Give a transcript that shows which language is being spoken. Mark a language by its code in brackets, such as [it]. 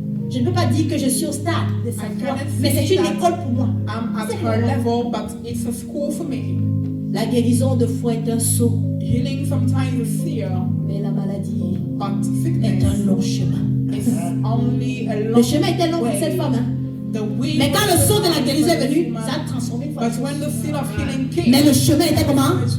[fr] Je ne peux pas dire que je suis au stade de cette foi, mais c'est une école pour moi. [en] I'm at her level, but it's a school for me. [fr] La guérison de foi est un saut. [en] Healing sometimes is fear. [fr] Mais la maladie est un long chemin. Le chemin était long pour cette femme. Mais quand le saut de la guérison est venu, ça a transformé une fois. Mais le chemin était comment?